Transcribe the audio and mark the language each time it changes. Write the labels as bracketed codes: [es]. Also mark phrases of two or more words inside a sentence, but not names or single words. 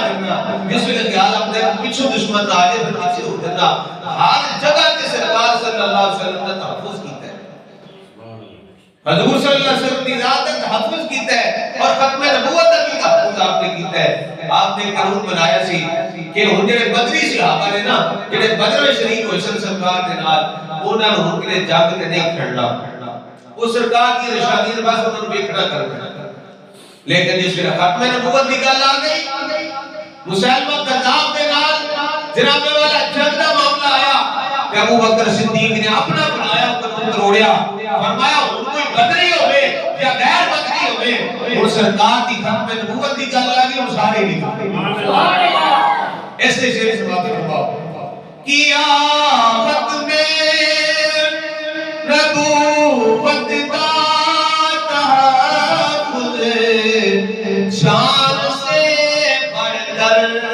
[ur] جانا اس وقت خیال آتا ہے پیچھے دشمن آ جائے پھر پیچھے ہو جانا ہر جگہ کے سرکار [ar] صلی اللہ علیہ وسلم [ur] نے تحفظ کیتا ہے حضور [ar] صلی اللہ علیہ وسلم [ur] کی ذات کا تحفظ کیتا ہے اور ختم نبوت کا بھی تحفظ آپ نے کیتا ہے آپ نے قانون بنایا [pa] سی کہ ہن جڑے بدری صحابہ نے نا جڑے بدر میں شریک ہوئے سن سرکار دے نال انہاں نوں ہن کدے جنگ تے نہیں کھڑنا وہ سرکار کی نشانی دے بس انہاں نوں ویکھنا کرنا لیکن جس ویلے ختم نبوت کی گل آ گئی مسلمہ کذاب دے نال جناب والا جنگ دا معاملہ آیا کہ ابو بکر صدیق نے اپنا بنایا قانون توڑیا فرمایا ہن کوئی بدری ہوے یا غیر بدری ہوے ہن سرکار دی ختم نبوت کی گل آ گئی ہن سارے نہیں [ar] سبحان اللہ [pa] اس سے شیر سماعت فرماؤ قیامت میں نبوت کا تحفظ شان سے بڑھ کر